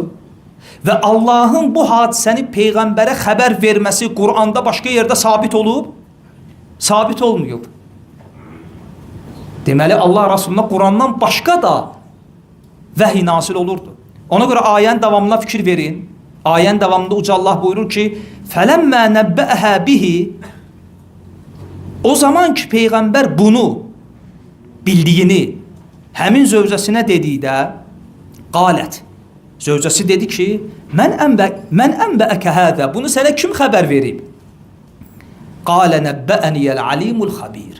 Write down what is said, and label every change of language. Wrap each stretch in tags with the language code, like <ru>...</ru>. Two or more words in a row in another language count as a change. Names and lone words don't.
<az>Və Allahın bu hadisəni Peyğəmbərə xəbər verməsi Qur'anda başqa yerdə sabit olub? Sabit olmayıb. Deməli, Allah Rasuluna Qur'andan başqa da vəhiy nazil olurdu. Ona görə ayənin davamına fikir verin. Ayənin davamında Uca Allah buyurur ki,</az> <ar>فَلَمَّا نَبَّأَهَا بِهِ.</ar> <az>O zaman ki, Peyğəmbər bunu bildiyini həmin zövcəsinə dedikdə, qalət. Zövcəsi dedi ki,</az> <ar>من أنبأك هذا.</ar> <az>Bunu sənə kim xəbər verib?</az> <ar>قال نبأني العليم الخبير.</ar>